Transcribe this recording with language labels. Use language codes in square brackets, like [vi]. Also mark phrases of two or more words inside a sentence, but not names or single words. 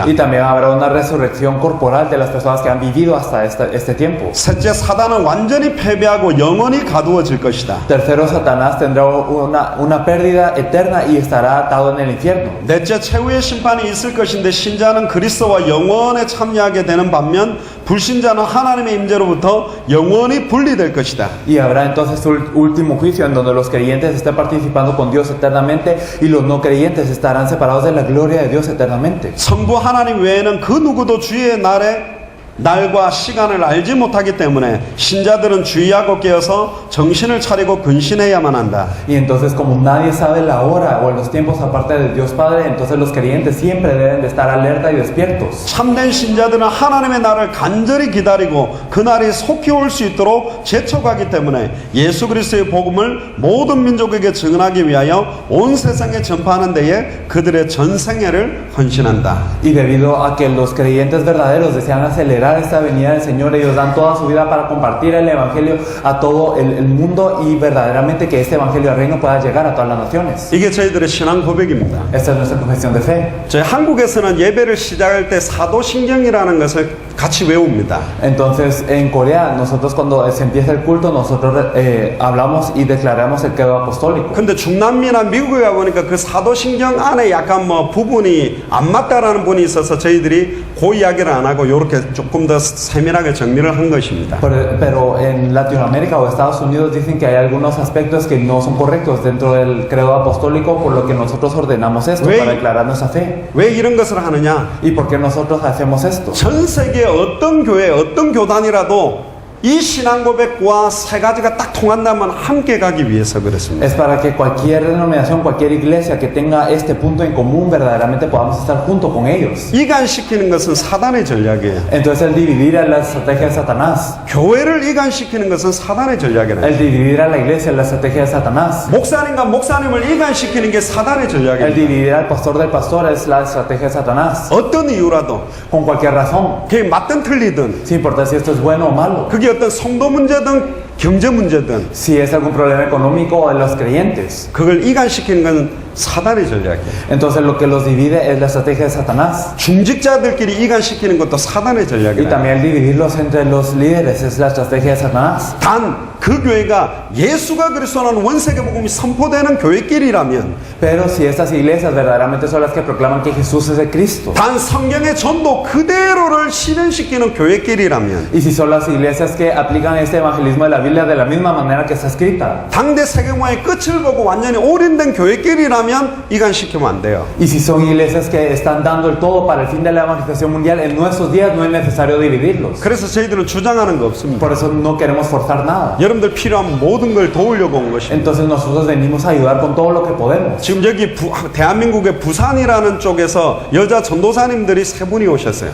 [es] Y también habrá una resurrección corporal de las personas que han vivido hasta este tiempo. [ko] 셋째, 사단은 완전히 패배하고 영원히 가두어질 것이다. [es] Tercero, Satanás tendrá una pérdida eterna y estará atado en el infierno. [ko] 넷째, 최후의 심판이 있을 것인데 신자는 그리스도와 영원에 참여하게 되는 반면 불신자는 하나님의 임재로부터 영원히 분리될 것이다. [es] Y habrá entonces un último juicio en donde los creyentes estén participando con Dios eternamente y los no creyentes estarán separados de la gloria de Dios eternamente. [ko] 성부 하나님 외에는 그 누구도 주의 날과 시간을 알지 못하기 때문에 신자들은 주의하고 깨어서 정신을 차리고 근신해야만 한다. [es] Y entonces como nadie sabe la hora o los tiempos aparte de Dios Padre, entonces los creyentes siempre deben de estar alerta y despiertos. [ko] 참된 신자들은 하나님의 날을 간절히 기다리고 그 날이 속히 올 수 있도록 재촉하기 때문에 예수 그리스도의 복음을 모든 민족에게 증언하기 위하여 온 세상에 전파하는 데에 그들의 전생애를 헌신한다. [es] Y debido a que los creyentes verdaderos desean acelerar esta venida del Señor, ellos dan toda su vida para compartir el Evangelio a todo el mundo y verdaderamente que este Evangelio del Reino pueda llegar a todas las naciones. [ko] 이게 저희들의 신앙 고백입니다. [es] Esta es nuestra confesión de fe. [ko] 저희 한국에서는 예배를 시작할 때 사도신경이라는 것을 같이 외웁니다. [es] Entonces en Corea nosotros cuando se empieza el culto nosotros hablamos y declaramos el credo apostólico. [ko] 근데 중남미나 미국에 가보니까 그 사도신경 안에 약간 뭐 부분이 안 맞다라는 분이 있어서 저희들이 그 이야기를 안 하고 이렇게 조금 더 세밀하게 정리를 한 것입니다. [es] Pero en Latinoamérica o Estados Unidos dicen que hay algunos aspectos que no son correctos dentro del credo apostólico, por lo que nosotros ordenamos esto para declarar nuestra fe. [ko] 왜 이런 것을 하느냐? [es] ¿Y por qué nosotros hacemos esto? [ko] 전 세계 어떤 교회, 어떤 교단이라도 이 신앙 고백과 세 가지가 딱 통한다면 함께 가기 위해서 그렇습니다. [es] Es para que cualquier denominación, cualquier iglesia que tenga este punto en común verdaderamente podamos estar junto con ellos. [ko] 이간시키는 것은 사단의 전략이에요. [es] Entonces el dividir es la estrategia de Satanás. [ko] 교회를 이간시키는 것은 사단의 전략이에요. [es] El dividir a la iglesia es la estrategia de Satanás. [ko] 목사님과 목사님을 이간시키는 게 사단의 [es] El [ko] 전략이에요. [es] dividir al pastor del pastor es la estrategia de Satanás. [ko] 어떤 이유라도 [es] Con cualquier razón. [ko] 그게 맞든 틀리든 [es] Sin importar si esto es bueno o malo. [ko] 그게 어떤 성도 문제든 경제 문제든 [es] Si es algún problema económico o de los creyentes. [ko] 그걸 이간시키는 건 사단의 전략이에요. [es] Entonces lo que los divide es la estrategia de Satanás. [ko] 중직자들끼리 이간시키는 것도 사단의 [es] Y [ko] 전략이에요. [es] también dividirlos entre los líderes es la estrategia de Satanás. [ko] 단 그 교회가 예수가 그리스도라는 원세계 복음이 선포되는 교회끼리라면 [es] Pero si estas iglesias verdaderamente son las que proclaman que Jesús es el Cristo. [ko] 단 성경의 전도 그대로를 실현시키는 교회끼리라면 [es] Y si son las iglesias que aplican este evangelismo de la Biblia de la misma manera que está escrita. [ko] 당대 세계화의 끝을 보고 완전히 올인된 교회끼리라면 이간시키면 안 돼요. [es] Y si son iglesias que están dando el todo para el fin de la evangelización mundial, en nuestros días no es necesario dividirlos. [ko] 그래서 저희들은 주장하는 거 없습니다. [es] Por eso no queremos forzar nada. [ko] 여러분들 필요한 모든 걸 도우려고 온 것입니다. [es] Entonces nosotros venimos a ayudar con todo lo que podemos. [ko] 지금 여기 대한민국의 부산이라는 쪽에서 여자 전도사님들이 세 분이 오셨어요.